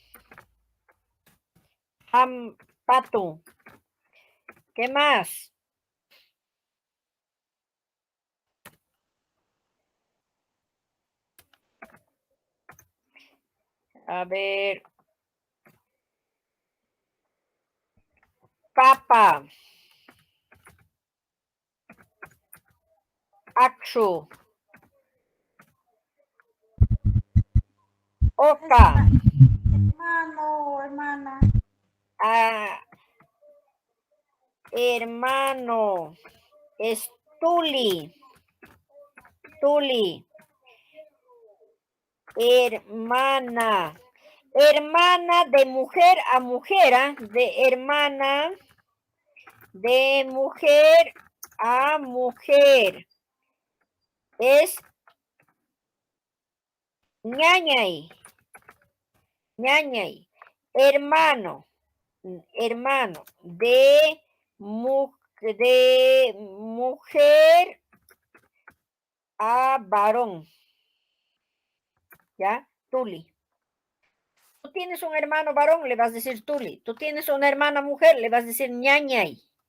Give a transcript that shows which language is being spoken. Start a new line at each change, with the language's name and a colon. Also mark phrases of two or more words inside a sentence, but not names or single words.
Spanish: Pato. ¿Qué más? A ver. Papa. Akshu. Oca. Hermano, hermana. Hermano. Estuli. Tuli. Hermana. Hermana de mujer a mujer, ¿eh? De hermana. De mujer a mujer. Es ñañay. Ñañay. Hermano. Hermano. De mujer a varón. ¿Ya? Tuli. Tú tienes un hermano varón, le vas a decir Tuli. Tú tienes una hermana mujer, le vas a decir ñañay.